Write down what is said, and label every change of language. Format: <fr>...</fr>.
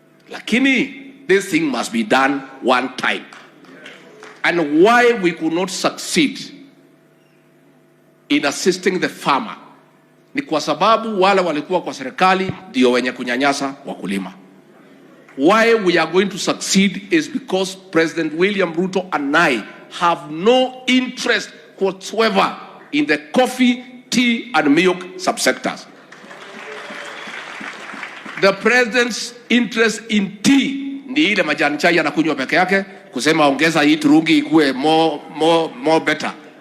<en>Lakini this thing must be done one time. And why we could not succeed in assisting the farmer</en> <sw>ni kwa sababu wale walikuwa kwa serikali ndio wenye kunyanyasa wakulima.</sw> <en>Why we are going to succeed is because President William Ruto and I have no interest whatsoever in the coffee, tea and milk subsectors. The president's interest in tea</en> <sw>ni ile majani chai anakunywa peke yake, kusema ongeza hii turungi ikuwe</sw> <en>more better.</en>